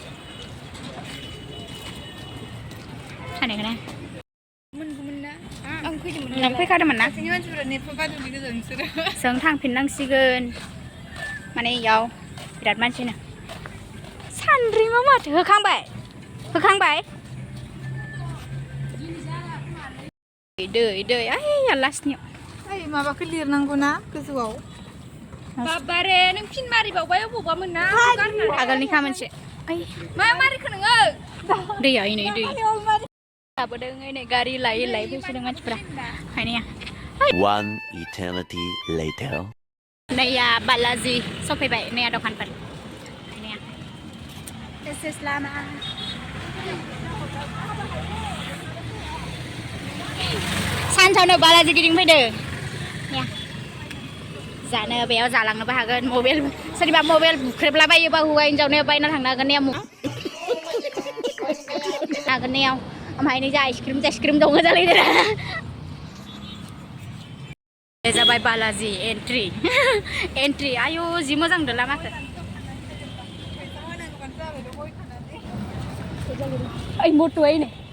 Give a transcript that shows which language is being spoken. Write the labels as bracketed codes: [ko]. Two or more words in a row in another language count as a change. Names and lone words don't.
[brx] थानायखौनो नों फैखादोंमोन ना जों थांफिननांसिगोन माने इयाव बिराद मानसिनो सानद्रिमा माथो होखांबाय दै आइ लास्टनियाव माबाखौ लिरनांगौ ना गोजौआव बाबारे नों फिन मारिबावबाय अबावबा मोनना आगोलनि खामानिसो मा मारिखो नोङो दैया नै दै लाबोदों नै गारि लायै फैसोदों मानसिफोरा खायनाया [en] One eternity later. [brx] नैया बालाजि सफैबाय नैया दखानफोर खायनाया एसेस लामा सानसावनो बालाजि गिदिंफैदो जानो बेयाव जालांनोबो हागोन मबाइल सोरनिबा मबाइल बुख्रेबलाबायोबा हौवा हिन्जावनो बायना थांनो हागोन नेयाव ओमफ्राय नै जा आइसक्रिम दङ जालायदो बे जाबाय बालाजि एन्ट्रि आयु जि मोजां नुदों लामाखौ ओइ मट'आ नै